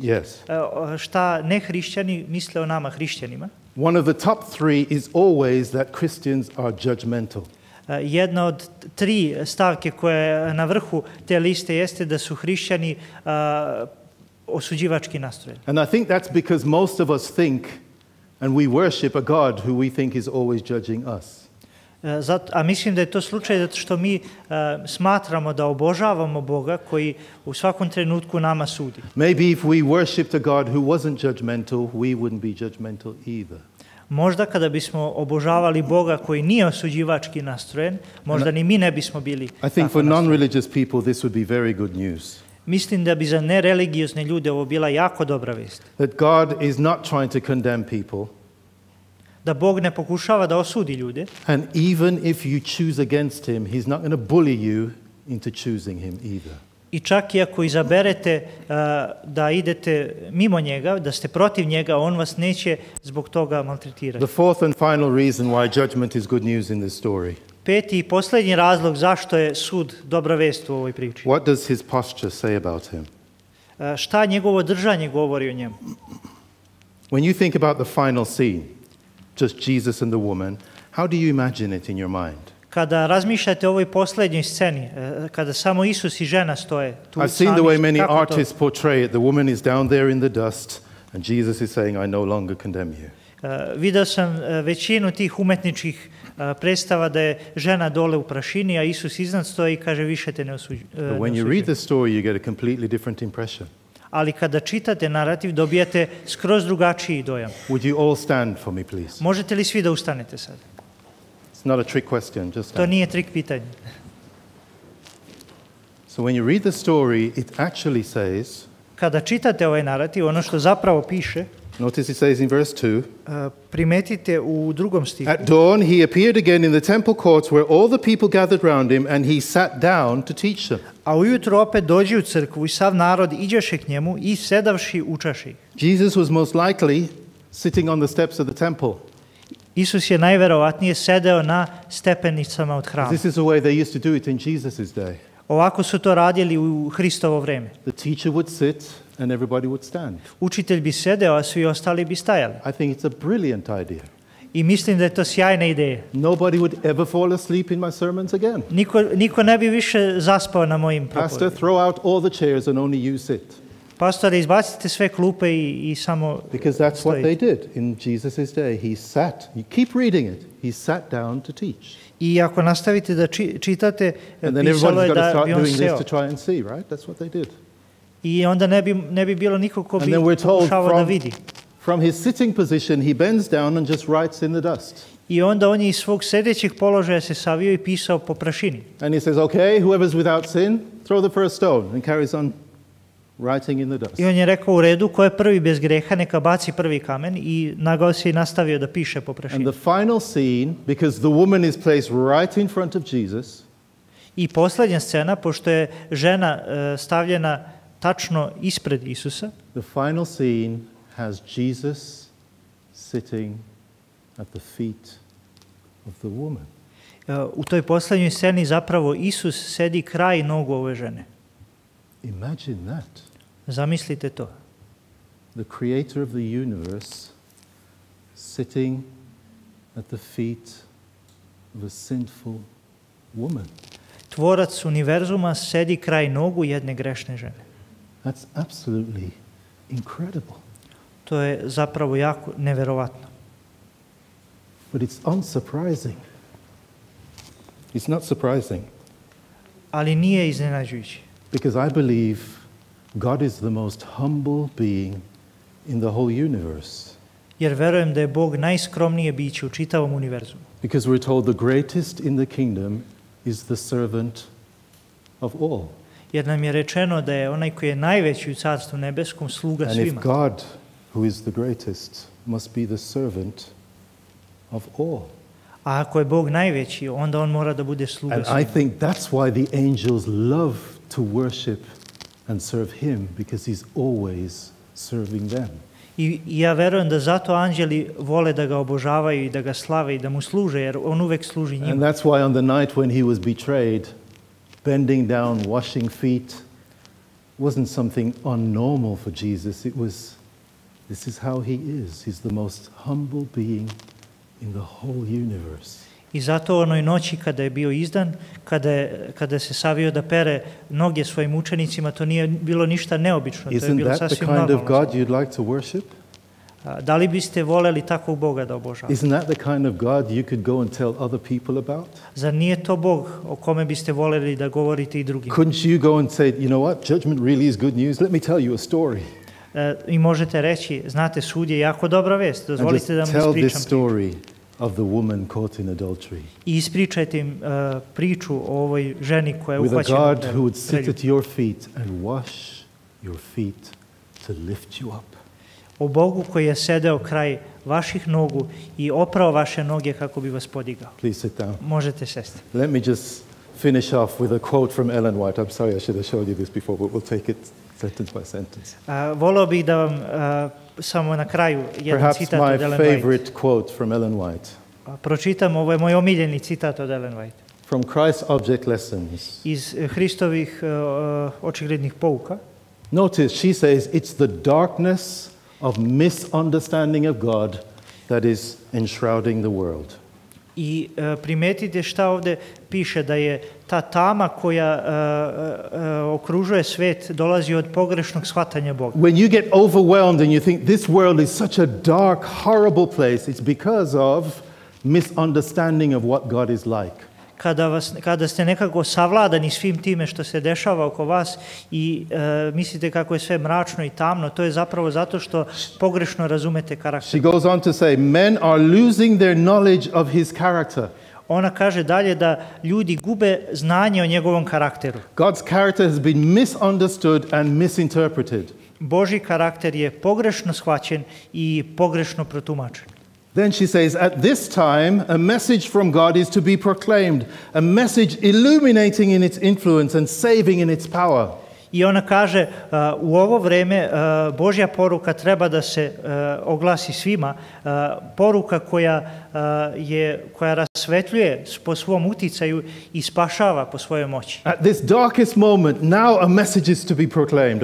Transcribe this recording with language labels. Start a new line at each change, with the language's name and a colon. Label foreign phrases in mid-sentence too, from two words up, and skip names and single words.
English: Yes.
Serbian: Šta nehrišćani misle o nama hrišćanima.
English: One of the top 3 is always that Christians are judgmental.
Serbian: Jedna od 3 stavke koja je na vrhu te liste jeste da su hrišćani osuđivački nastrojeni.
English: And I think that's because most of us think and we worship a God who we think is always judging us.
Serbian: A mislim da je to slučaj zato što mi smatramo da obožavamo Boga koji u svakom trenutku nama sudi.
English: Maybe if we worshipped a God who wasn't judgmental, we wouldn't be judgmental either.
Serbian: Možda kada bismo obožavali Boga koji nije osuđivački nastrojen, možda ni mi ne bismo bili
English: I think
Serbian: tako
English: for
Serbian: nastrojeni.
English: non-religious people this would be very good news.
Serbian: Mislim da bi za nereligiozne ljude ovo bila jako dobra vest.
English: That God is not trying to condemn people.
Serbian: Da Bog ne pokušava da osudi ljude.
English: And even if you choose against him, he's not going to bully you into choosing him either.
Serbian: I čak i ako izaberete da idete mimo njega, da ste protiv njega, on vas neće zbog toga maltretirati.
English: The fourth and final reason why judgment is good news in this story. 5.
Serbian: i posljednji razlog zašto je sud dobra vest u ovoj priči.
English: What does his posture say about him?
Serbian: šta njegovo držanje govori o njemu.
English: When you think about the final scene, just Jesus and the woman, how do you imagine it in your mind?
Serbian: Kada razmišljate o ovoj posljednjoj sceni, kada samo Isus i žena stoje tu
English: I've seen the way many artists portray it. The woman is down there in the dust and Jesus is saying, I no longer condemn you.
Serbian: Video sam većinu tih umetničkih predstava da je žena dole u prašini, a Isus iznad stoji i kaže više te ne osuđujem.
English: But when you read the story, you get a completely different impression.
Serbian: Ali kada čitate narativ, dobijate skroz drugačiji dojam.
English: Would you all stand for me, please?
Serbian: Možete li svi da ustanete sad?
English: It's not a trick question, just
Serbian: To
English: stand.
Serbian: nije trik pitanje.
English: So when you read the story, it actually says,
Serbian: Kada čitate ovaj narativ, ono što zapravo piše,
English: notice it says in verse 2,
Serbian: primetite u drugom stihu.
English: at dawn he appeared again in the temple courts where all the people gathered round him and he sat down to teach them.
Serbian: A ujutro opet dođe u crkvu i sav narod iđeše k njemu i sedavši učaše ih.
English: Jesus was most likely sitting on the steps of the temple.
Serbian: Isus je najverovatnije sedeo na stepenicama od hrama.
English: This is the way they used to do it in Jesus' day.
Serbian: Ovako su to radili u Hristovo vreme.
English: The teacher would sit and everybody would stand.
Serbian: Učitelj bi sedeo, a svi ostali bi stajali.
English: I think it's a brilliant idea.
Serbian: I mislim da je to sjajna ideja.
English: Nobody would ever fall asleep in my sermons again.
Serbian: Niko ne bi više zaspao na mojim
English: Pastor,
Serbian: propovedima.
English: throw out all the chairs and only you sit.
Serbian: Pastore, izbacite sve klupe i samo
English: Because that's what they
Serbian: stojite.
English: did in Jesus' day. He sat, you keep reading it, he sat down to teach.
Serbian: I ako nastavite da čitate,
English: And then
Serbian: pisalo
English: everybody's
Serbian: je
English: got to
Serbian: da
English: start
Serbian: bi on
English: doing this
Serbian: seo.
English: to try and see, right? That's what they did.
Serbian: I onda ne bi bilo niko ko
English: And
Serbian: bi
English: then we're told
Serbian: pokušavao da vidi.
English: from his sitting position, he bends down and just writes in the dust.
Serbian: I onda on je iz svog sedećeg položaja se savio i pisao po prašini.
English: And he says, okay, whoever's without sin, throw the first stone, and carries on writing in the dust.
Serbian: I on je rekao u redu, ko je prvi bez greha, neka baci prvi kamen i nagao se i nastavio da piše po
English: And
Serbian: prašini.
English: the final scene, because the woman is placed right in front of Jesus,
Serbian: I posljednja scena, pošto je žena stavljena tačno ispred Isusa,
English: the final scene has Jesus sitting at the feet of the woman.
Serbian: u toj posljednjoj sceni zapravo Isus sedi kraj nogu ove žene.
English: Imagine that.
Serbian: Zamislite to.
English: The creator of the universe sitting at the feet of a sinful woman.
Serbian: Tvorac univerzuma sedi kraj nogu jedne grešne žene.
English: That's absolutely incredible.
Serbian: To je zapravo jako neverovatno.
English: But it's unsurprising. It's not surprising
Serbian: Ali nije iznenađujuće.
English: because I believe God is the most humble being in the whole universe.
Serbian: Jer verujem da je Bog najskromnije biće u čitavom univerzumu.
English: Because we're told the greatest in the kingdom is the servant of all.
Serbian: Jer nam je rečeno da je onaj koji je najveći u Carstvu nebeskom sluga
English: And if
Serbian: svima.
English: God, who is the greatest, must be the servant of all.
Serbian: A ako je Bog najveći, onda on mora da bude sluga
English: And I
Serbian: svima.
English: think that's why the angels love to worship and serve him, because he's always serving them.
Serbian: I ja verujem da zato anđeli vole da ga obožavaju i da ga slave i da mu služe, jer on uvek služi
English: And
Serbian: njima.
English: that's why on the night when he was betrayed, bending down, washing feet, wasn't something unnormal for Jesus. It was, this is how he is. He's the most humble being in the whole universe.
Serbian: I zato u onoj noći kada je bio izdan, kada se savio da pere noge svojim učenicima, to nije bilo ništa neobično, to je
English: Isn't
Serbian: bilo
English: that the
Serbian: sasvim
English: kind of
Serbian: normalno.
English: God you'd like to worship?
Serbian: Da li biste voleli takvog Boga da obožavate?
English: Isn't that the kind of God you could go and tell other people about?
Serbian: Zar nije to Bog o kome biste voleli da govorite i drugima?
English: Couldn't you go and say, you know what, judgment really is good news? Let me tell you a story.
Serbian: I možete reći, znate, sud je jako dobra vest,
English: And just
Serbian: dozvolite da vam
English: tell this
Serbian: ispričam.
English: story of the woman caught in adultery.
Serbian: I ispričajte im priču o ovoj ženi koja je
English: With a
Serbian: uhvaćena
English: God
Serbian: u
English: who would sit
Serbian: preljubu.
English: at your feet and wash your feet to lift you up.
Serbian: O Bogu koji je sedeo kraj vaših nogu i oprao vaše noge kako bi vas podigao.
English: Please sit down.
Serbian: Možete sesti.
English: Let me just finish off with a quote from Ellen White. I'm sorry I should have showed you this before, but we'll take it sentence by sentence.
Serbian: Voleo bih da vam samo na kraju jedan
English: Perhaps
Serbian: citat
English: my
Serbian: od Ellen White
English: favorite quote from Ellen White.
Serbian: Pročitam, ovo je moj omiljeni citat od Ellen White.
English: From Christ's Object Lessons.
Serbian: Iz Hristovih očiglednih pouka.
English: Notice she says it's the darkness of misunderstanding of God that is enshrouding the world.
Serbian: I primetite šta ovde piše, da je ta tama koja okružuje svet dolazi od pogrešnog shvatanja Boga.
English: When you get overwhelmed and you think this world is such a dark, horrible place, it's because of misunderstanding of what God is like.
Serbian: Kada ste nekako savladani svim time što se dešava oko vas i mislite kako je sve mračno i tamno, to je zapravo zato što pogrešno razumete karakter.
English: She goes on to say, men are losing their knowledge of his character.
Serbian: Ona kaže dalje da ljudi gube znanje o njegovom karakteru.
English: God's character has been misunderstood and misinterpreted.
Serbian: Božji karakter je pogrešno shvaćen i pogrešno protumačen.
English: Then she says, at this time, a message from God is to be proclaimed, a message illuminating in its influence and saving in its power.
Serbian: I ona kaže, u ovo vreme Božja poruka treba da se oglasi svima, poruka koja rasvetljuje po svom uticaju i spašava po svojoj moći.
English: At this darkest moment, now a message is to be proclaimed.